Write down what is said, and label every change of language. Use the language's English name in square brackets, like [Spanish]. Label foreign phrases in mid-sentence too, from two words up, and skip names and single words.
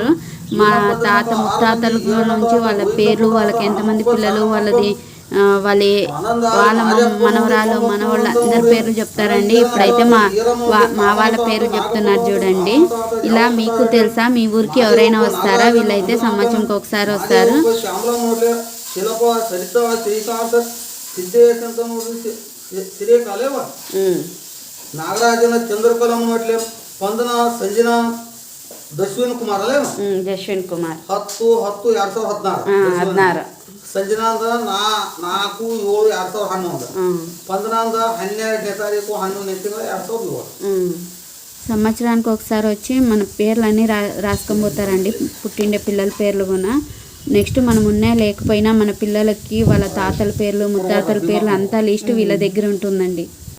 [Telugu] మా తాత ముత్తాతల నుంచి వాళ్ళ పేర్లు, వాళ్ళకి ఎంతమంది పిల్లలు, వాళ్ళది వాళ్ళ మనవరాలు మనవాళ్ళ అందరి పేర్లు చెప్తారండి. ఇప్పుడైతే మా వాళ్ళ పేరు చెప్తున్నారు చూడండి. ఇలా మీకు తెలుసా, మీ ఊరికి ఎవరైనా వస్తారా? వీళ్ళైతే సంవత్సరంకి ఒకసారి వస్తారు. [Kannada] ನಾಗರಾಜನ ಚಂದ್ರಕಲಂ ನೋಡ್ಲೆ ಸ್ಪಂದನ ಸಂಜನಾ ದಶ್ವಿನ್ ಕುಮಾರ್ ಅಲ್ಲೇ ಜಶ್ವಿನ್ ಕುಮಾರ್ 10/10/2016 ಸಂಜನಾ ಅಂದ್ರ 4/7/2011 ಸ್ಪಂದನ ಅಂದ್ರ 12ನೇ తారీఖు 11ನೇ ತಿಂಗಳು 2007. [Telugu] సంవత్సరానికి ఒకసారి వచ్చి మన పేర్లన్నీ రాసుకొని పోతారండి, పుట్టిండే పిల్లల పేర్లు కూడా. నెక్స్ట్ మనం ఉన్నా లేకపోయినా మన పిల్లలకి వాళ్ళ తాతల పేర్లు ముత్తాతల పేర్లు అంతా లిస్ట్ వీళ్ళ దగ్గర ఉంటుందండి.